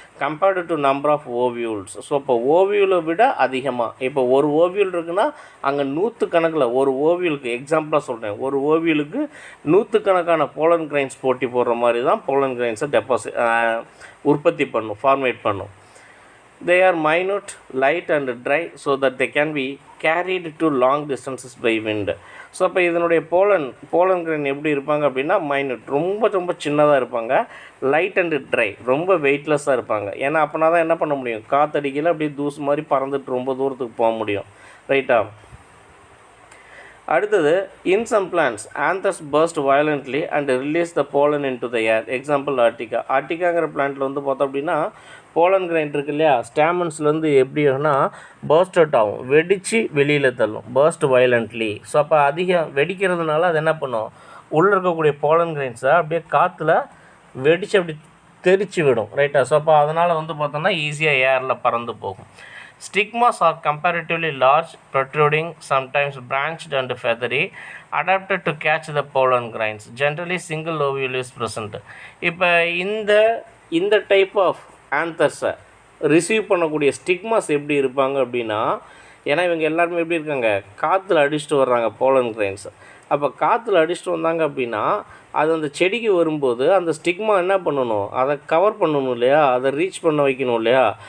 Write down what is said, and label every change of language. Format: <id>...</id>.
<en>Compared to number of ovules.</en> <ta>So இப்போ ஓவியூலை விட அதிகமாக, இப்போ ஒரு ஓவியூல் இருக்குன்னா அங்கே 100 கணக்கில், ஒரு ஓவியூலுக்கு எக்ஸாம்பிளாக சொல்கிறேன், ஒரு ஓவியூலுக்கு 100 கணக்கான போலன் கிரைன்ஸ் போட்டி போடுற மாதிரி தான் போலன் கிரைன்ஸை உற்பத்தி பண்ணும், ஃபார்மேட் பண்ணும்.</ta> <en>They are minute, light and dry so that they can be carried to long distances by wind.</en> <ta>So அப்போ இதனுடைய போலன் கிரைன் எப்படி இருப்பாங்க அப்படின்னா மைனூட், ரொம்ப சின்னதாக இருப்பாங்க.</ta> <en>light and dry,</en> <ta>ரொம்ப வெயிட்லெஸ்ஸாக இருப்பாங்க. ஏன்னா அப்படின்னா தான் என்ன பண்ண முடியும், காற்றடிக்கையில் அப்படியே தூசு மாதிரி பறந்துட்டு ரொம்ப தூரத்துக்கு போக முடியும். ரைட்டா. அடுத்தது</ta> <en>In some plants anthers burst violently and release the pollen into the air. Example Urtica.</en> <ta>ஆர்டிகாங்கிற பிளான்ட்டில் பார்த்தோம் அப்படின்னா போலன் கிரைன் இருக்கு இல்லையா, ஸ்டாமன்ஸ்லேருந்து எப்படி ஆகுனா பர்ஸ்ட் அவுட் ஆகும், வெடித்து வெளியில் தள்ளும், பர்ஸ்ட் வயலண்ட்லி. ஸோ அப்போ அதிகம் வெடிக்கிறதுனால அது என்ன பண்ணும், உள்ளே இருக்கக்கூடிய போலன் கிரைன்ஸை அப்படியே காற்றுல வெடித்து அப்படி தெரிச்சு விடும். ரைட்டா. ஸோ அப்போ அதனால் பார்த்தோம்னா ஈஸியாக ஏரில் பறந்து போகும்.</ta> <en>Stigmas are comparatively large, protruding, sometimes branched and feathery, adapted to catch the pollen grains. Generally, single ovule is present.</en> <ta>இப்போ இந்த டைப் ஆஃப் ஆந்தர்ஸை ரிசீவ் பண்ணக்கூடிய ஸ்டிக்மாஸ் எப்படி இருப்பாங்க அப்படின்னா, ஏன்னா இவங்க எல்லாருமே எப்படி இருக்காங்க, காற்றுல அடிச்சுட்டு வர்றாங்க போலன் கிரைன்ஸ். அப்போ காற்றுல அடிச்சுட்டு வந்தாங்க அப்படின்னா அது அந்த செடிக்கு வரும்போது அந்த ஸ்டிக்மா என்ன பண்ணணும், அதை கவர் பண்ணணும் இல்லையா, அதை ரீச் பண்ண வைக்கணும் இல்லையா.</ta>